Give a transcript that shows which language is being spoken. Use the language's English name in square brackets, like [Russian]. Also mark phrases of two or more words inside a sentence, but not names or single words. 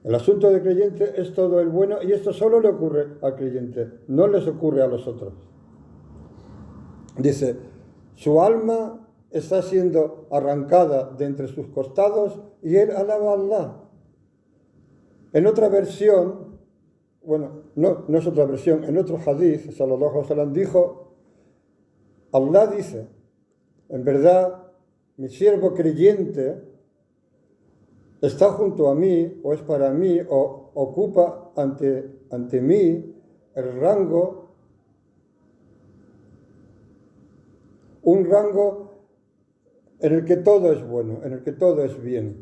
[Spanish] El asunto del creyente es todo el bueno y esto solo le ocurre al creyente, no les ocurre a los otros. Dice, su alma está siendo arrancada de entre sus costados y él alaba a Allah. En otra versión, bueno, no es otra versión, en otro hadith, [Arabic] صلى الله عليه وسلم [Spanish] dijo, Allah dice, en verdad, mi siervo creyente está junto a mí, o es para mí, o ocupa ante mí el rango, un rango en el que todo es bueno, en el que todo es bien.